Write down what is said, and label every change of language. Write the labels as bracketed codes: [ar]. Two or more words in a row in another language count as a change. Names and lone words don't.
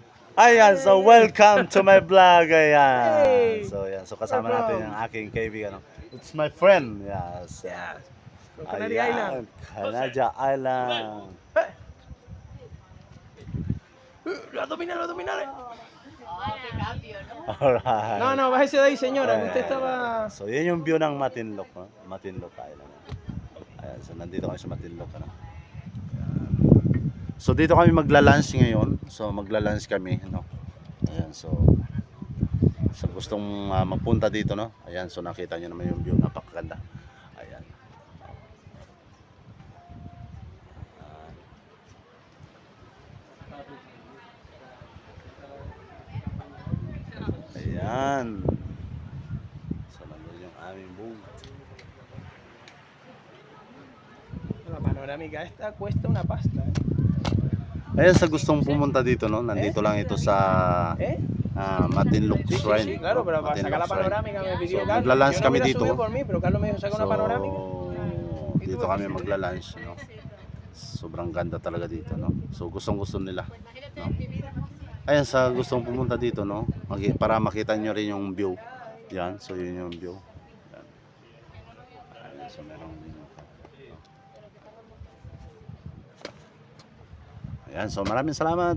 [tl] Ayan, [en] so welcome to my vlog. Hey! [tl] Ayan. So, yan. So, kasama [en] Where [tl] natin [en] from? [tl] yung aking kaibigan. [en] It's my friend. Yes. Yes. From Canary Island. Canada Island. [es] Lo abdominal, lo abdominal. [en] Alright. [es] No, no, bájese de ahí, señora, que usted estaba... [tl] So, yun yung view ng Matinloc. No? Matinloc Island. Ayan, so, nandito kami sa Matinloc. Ano? Ayan. So, dito kami magla-lunch ngayon. So, magla-lunch kami. No? Ayan, so... sa gustong magpunta dito, no? Ayan, so nakita nyo naman yung view, napakaganda. Ayan. Ayan. So nandun yung aming boom. [es] La panorámica esta cuesta una pasta, [tl] Ayan, sa gustong pumunta dito, no? Nandito lang ito sa Matinloc [es] Sí, sí, [tl] Shrine. [es] sí, claro, no? pero para sacar la [tl] Matinloc Shrine. [es] panorámica me pidió [tl] So, [es] Carlos. [tl] magla-lunch [es] Yo no [tl] kami [es] hubiera [tl] dito. [es] subido por mí, pero Carlos me dijo, saca una panorámica. [tl] Dito kami magla-lunch, no? Sobrang ganda talaga dito, no? So gustong-gusto nila, no? Ayan, sa gustong pumunta dito, no? Para makita nyo rin yung view. Yan, so yun yung view. Yan. Ayan, so merong ayan, so maraming salamat.